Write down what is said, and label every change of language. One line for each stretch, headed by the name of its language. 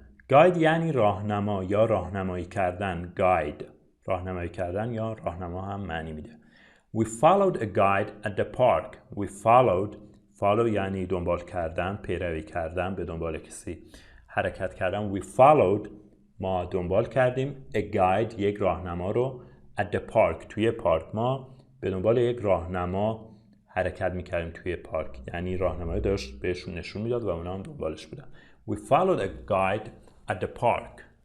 Persian: guide یعنی راهنما یا راهنمایی کردن. راهنمایی کردن یا راهنما هم معنی میده.
English: We followed a guide at the park. We followed
Persian: follow یعنی دنبال کردن، پیروی کردن، به دنبال کسی حرکت کردن.
English: We followed
Persian: ما دنبال کردیم
English: a guide
Persian: یک راهنما رو
English: at the park
Persian: توی پارک. ما به دنبال یک راهنما حرکت میکردیم توی پارک، یعنی راهنمایی داشت بهشون نشون میداد و اونا هم دنبالش بودن.
English: We followed a guide at the park.